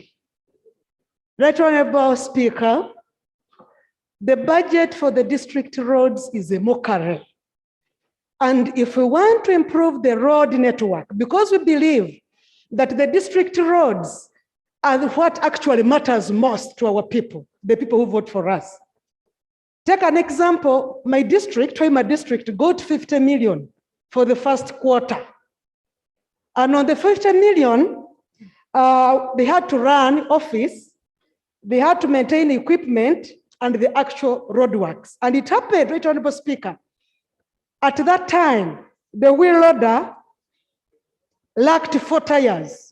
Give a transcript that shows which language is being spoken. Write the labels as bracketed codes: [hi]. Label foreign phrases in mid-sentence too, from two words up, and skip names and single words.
[en] Right Honorable Speaker, the budget for the district roads is a mockery. And if we want to improve the road network, because we believe that the district roads are what actually matters most to our people, the people who vote for us. Take an example, my district, Hoima district, got 50 million for the first quarter. And on the 50 million, they had to run office, they had to maintain equipment and the actual roadworks. And it happened, Right Honorable Speaker, at that time, the wheel loader lacked 4 tires.